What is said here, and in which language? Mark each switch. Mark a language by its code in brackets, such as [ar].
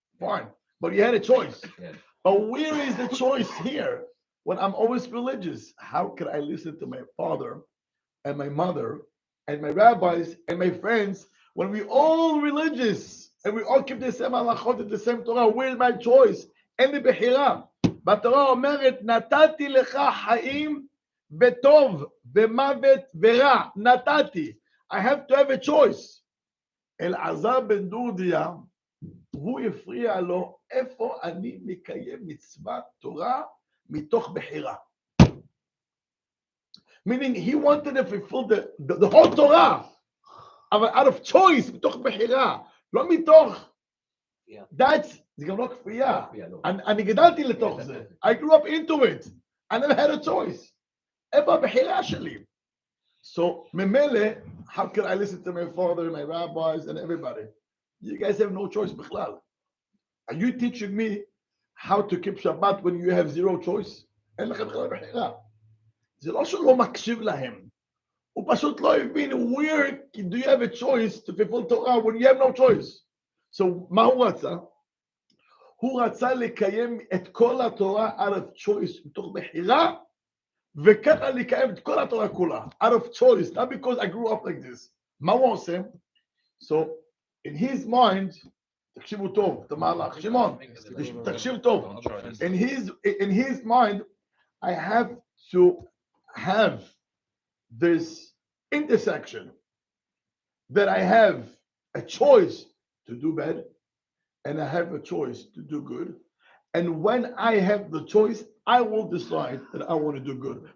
[en] Fine. But you had a choice. Yeah. But where is the choice here? When I'm always religious, how can I listen to my father and my mother and my rabbis and my friends when we all religious? and we all keep the same halachot, the same Torah. Where's my choice? [he] אין לי בחירה. בתורה אומרת, נתתי לך חיים וטוב ומוות ורע. נתתי. [en] I have to have a choice. [he] אלעזר בן דורדיה, הוא הפריע לו, איפה אני מקיים מצוות תורה מתוך בחירה. [en] Meaning he wanted to fulfill the whole Torah out of choice, [he] מתוך בחירה, לא מתוך, זה גם לא כפייה. אני גדלתי לתוך זה. [en] I grew up into it. I never had a choice. [he] איפה הבחירה שלי? [en] So, ממילא, how can I listen to my father, my rabbis, and everybody? You guys have no choice בכלל. Are you teaching me how to keep Shabbat when you have zero choice? [he] אין לכם בכלל בחירה. זה לא שהוא לא מקשיב להם. הוא פשוט לא הבין, [en] where do you have a choice to fulfill Torah when you have no choice? [he] So, מה הוא רצה? הוא רצה לקיים את כל התורה [en] out of choice, [he] מתוך בחירה, וככה לקיים את כל התורה כולה, [en] out of choice, not because I grew up like this. [he] מה הוא עושה? [en] So, in his mind, [he] תקשיבו טוב, את המהלך, שמעון, תקשיב טוב. [en] In his mind, I have to have this intersection that I have a choice to do bad and I have a choice to do good. And when I have the choice, I will decide that I want to do good.